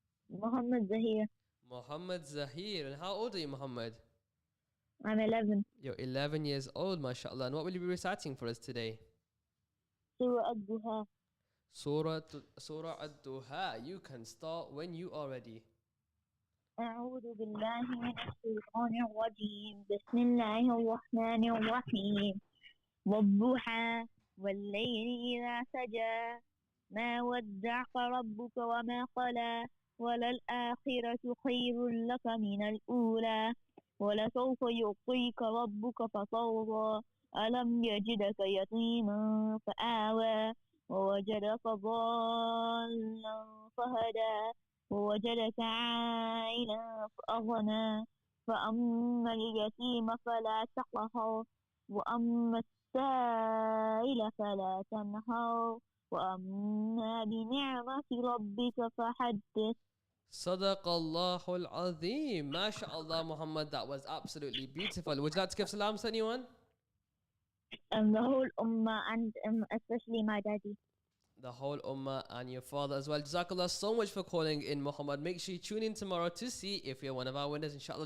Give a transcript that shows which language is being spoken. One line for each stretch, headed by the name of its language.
English: Muhammad Zahir. Muhammad Zahir. And how old are you, Muhammad? I'm 11. You're 11 years old, mashallah. And what will you be reciting for us today? Surah Ad-Duha. Surah Ad-Duha. You can start when you are ready.
Arabic: أعوذ بالله من الشيطان الرجيم بسم الله الرحمن الرحيم والضحى والليل إذا سجى ما ودعك ربك وما قلى وللآخرة خير لك من الأولى ولسوف يعطيك ربك فترضى ألم يجدك يتيما فآوى ووجدك ضالا فهدى ووجدك عائلا فأغنى فأما اليتيم فلا تقهر وأما السائل فلا تنهر وأما بنعمة ربك فحدث.
English: Sadaqallahul Azim. MashaAllah, Muhammad. That was absolutely beautiful. Would you like to give salams to anyone? The whole ummah and especially my daddy. The whole ummah and your father as well. Jazakallah so much for calling in, Muhammad. Make sure you tune in tomorrow to see if you're one of our winners, inshallah.